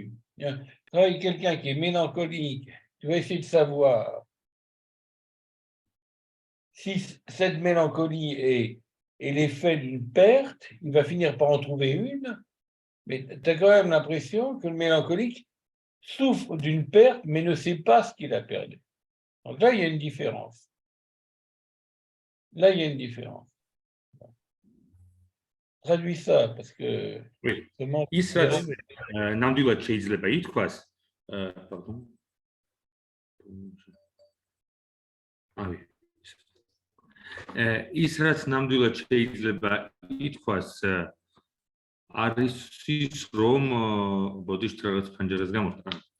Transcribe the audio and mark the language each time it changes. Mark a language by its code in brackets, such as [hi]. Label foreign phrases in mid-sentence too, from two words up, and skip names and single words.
[fr] Avec quelqu'un qui est mélancolique, tu vas essayer de savoir si cette mélancolie est l'effet d'une perte, il va finir par en trouver une, mais tu as quand même l'impression que le mélancolique souffre d'une perte, mais ne sait pas ce qu'il a perdu. Donc là, il y a une différence. Là, il y a une différence. Traduis ça, parce que... Oui. [ka] ის რაც ნამდვილად შეიძლება ითქვას, pardon. ის რაც ნამდვილად შეიძლება ითქვას, არის ის, რომ ბოდიშ რაღაც ფანჯერას გამორთა.